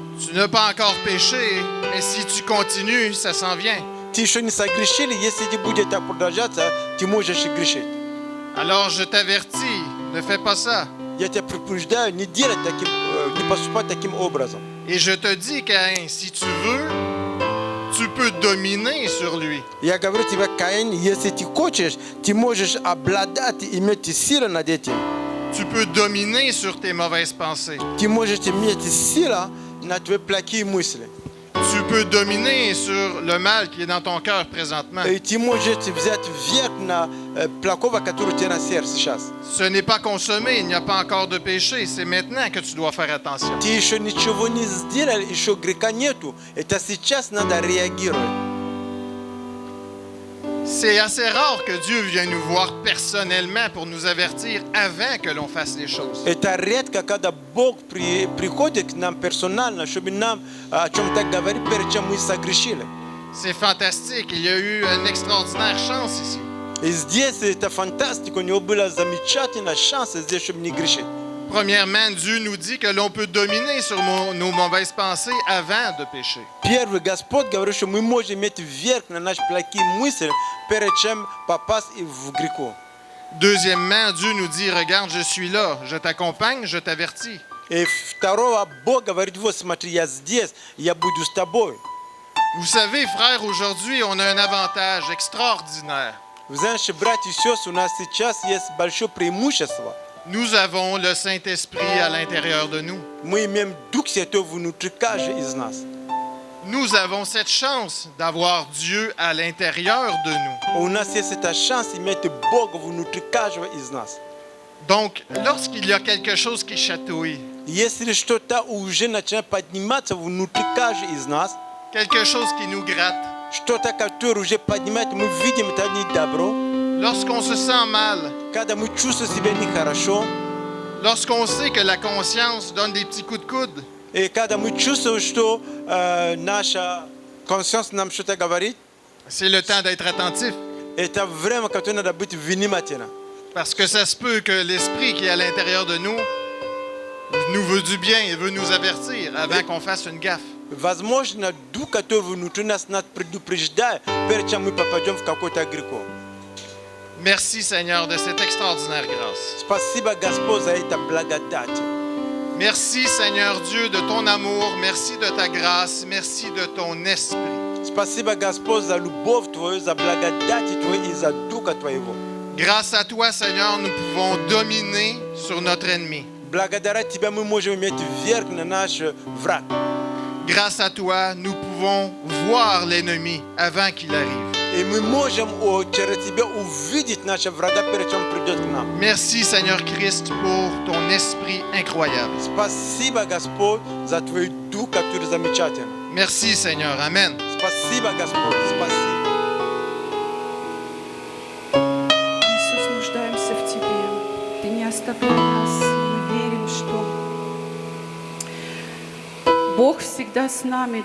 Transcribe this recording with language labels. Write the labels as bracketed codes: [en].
[fr] Tu n'as pas encore péché, mais si tu continues, ça s'en vient. [ru] Ты еще не согрешил, если ты будешь так продолжаться, ты можешь и грешить. [fr] Alors je t'avertis, ne fais pas ça. [ru] Я тебя предупреждаю, не делать таким, не поступать таким образом. [fr] Et je te dis, Caïn, si tu veux, tu peux dominer sur lui. [ru] Я говорю тебе, Каин, если ты хочешь, ты можешь обладать, иметь силу над этим. [fr] Tu peux dominer sur tes mauvaises pensées. [ru] Ты можешь иметь силу на твои плохие мысли. [fr] Tu peux dominer sur le mal qui est dans ton cœur présentement. [ru] И ты можешь взять верх на плохого, который у тебя на сердце сейчас. [fr] Ce n'est pas consommé, il n'y a pas encore de péché. C'est maintenant que tu dois faire attention. [ru] Ты еще ничего не сделал, еще греха нету. Это сейчас надо реагировать. [fr] C'est assez rare que Dieu vienne nous voir personnellement pour nous avertir avant que l'on fasse les choses. [ru] Это редко, когда Бог приходит к нам персонально, чтобы нам о чем-то говорить, перед чем мы согрешили. [fr] C'est fantastique, il y a eu une extraordinaire chance ici. [ru] И здесь это фантастика, у него была замечательная шанс здесь, чтобы не грешить. [fr] Premièrement, Dieu nous dit que l'on peut dominer sur nos mauvaises pensées avant de pécher. [ru] Первый, Господь говорит, что мы можем иметь верх на наши плохие мысли, перед чем попасть в греху. [fr] Deuxièmement, Dieu nous dit, regarde, je suis là, je t'accompagne, je t'avertis. [ru] И второго, Бог говорит, вот смотри, я здесь, я буду с тобой. [fr] Vous savez, frères, aujourd'hui, on a un avantage extraordinaire. [ru] Вы знаете, братья и сестры, у нас сейчас есть большое преимущество. [fr] Nous avons le Saint-Esprit à l'intérieur de nous. [ru] Мы имеем Дух Святой внутри каждого из нас. [fr] Nous avons cette chance d'avoir Dieu à l'intérieur de nous. [ru] У нас есть эта шанс иметь Бога внутри каждого из нас. [fr] Donc, lorsqu'il y a quelque chose qui chatouille, [ru] Если что-то уже начинает подниматься внутри каждого из нас, [fr] quelque chose qui nous gratte, [ru] что-то, которое уже поднимает, мы видим, это не добро. [fr] lorsqu'on se sent mal, [ru] Когда мы чувствуем себя нехорошо, [fr] lorsqu'on sait que la conscience donne des petits coups de coude, [ru] и когда мы чувствуем, что наша [fr] conscience [ru] нам что-то говорит, [fr] c'est le temps d'être attentif. [ru] это время, которое надо быть внимательным. [fr] Parce que ça se peut que l'Esprit qui est à l'intérieur de nous veut du bien et veut nous avertir avant qu'on fasse une gaffe. [ru] Возможно, ду, который внутри нас над предупреждает, перед чем мы попадем в какой-то грех. [fr] Merci Seigneur de cette extraordinaire grâce. [ru] Спасибо, Господь, за это благодать. [fr] Merci Seigneur Dieu de ton amour, merci de ta grâce, merci de ton esprit. [ru] Спасибо, Господь, за любовь Твою, за благодать Твою и за Духа Твоего. [fr] Grâce à toi Seigneur, nous pouvons dominer sur notre ennemi. [ru] Благодаря Тебя мы можем иметь верх на наш враг. [fr] Grâce à toi, nous pouvons voir l'ennemi avant qu'il arrive. [ru] И мы можем через Тебя увидеть нашего врага, перед чем придет к нам. [fr] Merci Seigneur Christ pour ton esprit incroyable. [ru] Спасибо, Господь, за Твой Дух, который замечательный. [fr] Merci Seigneur, Amen. [ru] Спасибо, Господь, спасибо. Иисус, нуждаемся в Тебе. Ты не оставляй нас. Мы верим, что Бог всегда с нами.